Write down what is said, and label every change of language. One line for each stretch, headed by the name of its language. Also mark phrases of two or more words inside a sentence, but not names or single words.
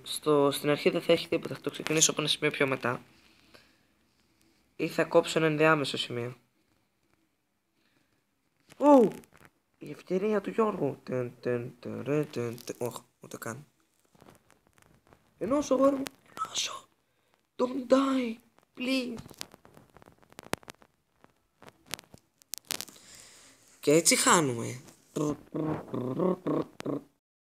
Greek: Στην αρχή δεν θα έχει τίποτα, θα το ξεκινήσω από ένα σημείο πιο μετά. Ή θα κόψω ένα ενδιάμεσο σημείο. Ου! Η ευκαιρία του Γιώργου. Όχι, ούτε καν. Ενώσω, αγόρι μου. Ενώσω.
English: Don't die, please.
Greek: Και έτσι χάνουμε.